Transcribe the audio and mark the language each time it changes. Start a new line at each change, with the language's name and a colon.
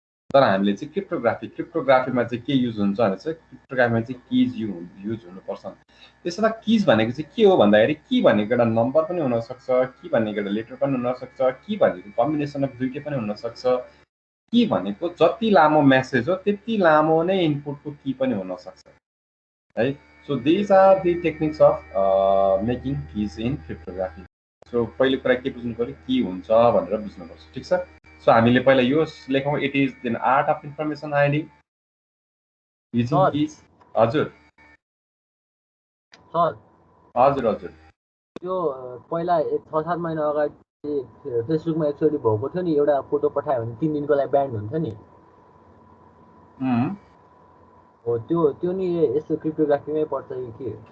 Nepali: तर हामीले चाहिँ क्रिप्टोग्राफीमा चाहिँ के युज हुन्छ भने चाहिँ क्रिप्टोग्राफीमा चाहिँ किज युज हुनुपर्छ। त्यसमा किज भनेको चाहिँ के हो भन्दाखेरि की भनेको एउटा नम्बर पनि हुनसक्छ, की भनेको एउटा लेटर पनि हुनसक्छ, की भनेको कम्बिनेसन अफ दुईटै पनि हुनसक्छ, की भनेको जति लामो मेसेज हो त्यति लामो नै इनपुटको की पनि हुनसक्छ है।
English: So these are the techniques of making keys in cryptography.
Nepali: So पहिलो कुरा के बुझ्नु पर्यो, की हुन्छ भनेर बुझ्नुपर्छ, ठिक छ। सो हामीले पहिला यो लेखौँ,
English: It is the art of information hiding using keys.
Nepali: हजुर सर हजुर हजुर त्यो पहिला 6-7 महिना अगाडि फेसबुकमा एकचोटि भएको थियो नि, एउटा फोटो पठायो भने 3 दिनको लागि ब्यान्ड हुन्छ नि, हो त्यो नि यस्तो क्रिप्टोग्राफीमै पर्छ कि के?